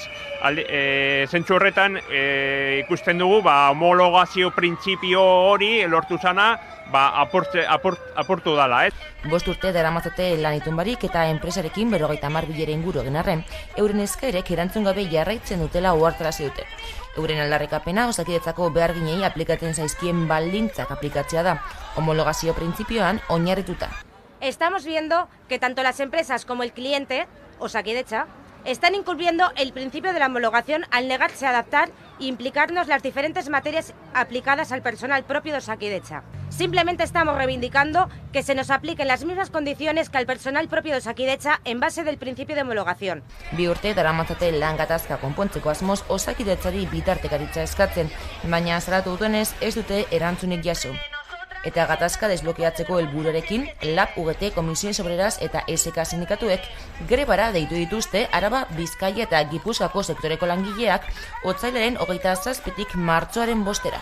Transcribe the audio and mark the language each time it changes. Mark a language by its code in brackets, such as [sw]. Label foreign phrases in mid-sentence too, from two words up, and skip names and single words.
[eu] Zentzu horretan ikusten dugu homologazio printzipio hori lortu zana apurtu dala, ez? 5 urte daramatzate lan itunbarik eta enpresarekin 50 bilera inguru egin arren, euren eskaerek erantzun gabe jarraitzen dutela ohartarazi dute. Euren aldarrikapena Osakidetzako beharginei aplikatzen zaizkien baldintzak aplikatzea da, homologazio printzipioan oinarrituta. [es] Estamos viendo que tanto las empresas como el cliente, Osakidetza, están incumpliendo el principio de la homologación al negarse a adaptar e implicarnos las diferentes materias aplicadas al personal propio de Osakidetza. Simplemente estamos reivindicando que se nos apliquen las mismas condiciones que al personal propio de Osakidetza en base del principio de homologación. [eu] 2 urte daramatzate lan gatazka konpontzeko asmoz Osakidetzari bitartekaritza eskatzen, baina salatu dutenez ez dute erantzunik jaso. Eta gatazka desblokeatzeko helburuarekin, LAB, UGT, Comisiones Obreras eta SK sindikatuek grebara deitu dituzte Araba, Bizkaia eta Gipuzkoako sektoreko langileak otsailaren 27tik martxoaren 5era.